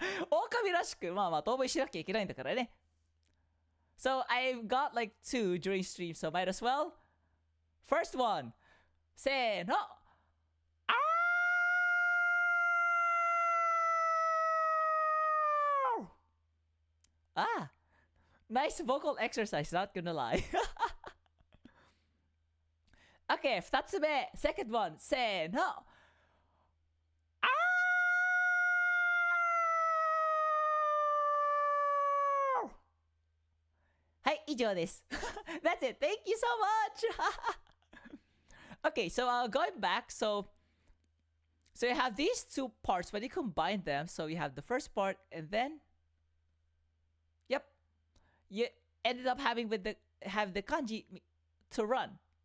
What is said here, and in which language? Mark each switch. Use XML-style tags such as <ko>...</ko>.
<ja>狼らしく、まあまあ、遠吠えしなきゃいけないんだからね。</ja> <en>So I've got like 2 during stream, so might as well. First one.</en> <ja>せーの。</ja> <en>Nice vocal exercise, not gonna lie.</en> <ja>Okay, 2つ目</ja> <en>second one</en> <ja>せーのはい、以上です。</ja> <en>That's it. Thank you so much. Okay, so going back, so you have these two parts. When you combine them, so you have the first part, and then, yep, you ended up having have the kanji to run.</en>